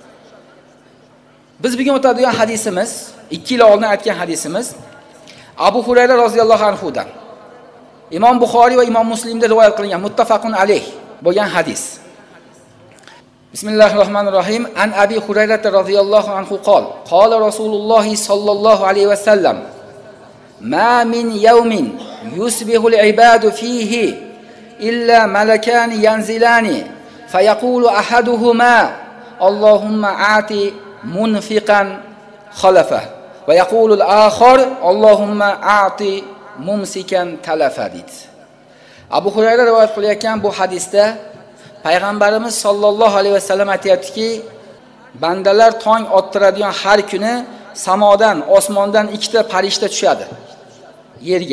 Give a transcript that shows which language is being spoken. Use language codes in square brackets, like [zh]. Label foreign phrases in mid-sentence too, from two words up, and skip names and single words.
[uz] Biz bugun o'tadigan hadisimiz, 2 yil oldin aytgan hadisimiz Abu Hurayra roziyallohu anhudan. Imom Buxoriy va Imom Muslimda rivoyat qilingan [ar] متفق عليه [uz] bo'lgan hadis. [ar] Bismillahirrohmanirrohim. عن أبي هريرة رضي الله عنه قال قال رسول الله صلى الله عليه وسلم ما من يوم يصبح العباد فيه إلا ملكان ينزلان فيقول أحدهما اللهم أعط منفقا خلفا ويقول الآخر اللهم أعط ممسكا تلفا." deydi. [uz] Abu Hurayra rivoyat qilayotgan bu hadisda payg'ambarimiz [ar] صلى الله عليه وسلم [uz] aytayaptiki, bandalar tong ottiradigan har kuni samodan, osmondan 2 ta farishta tushadi yerga.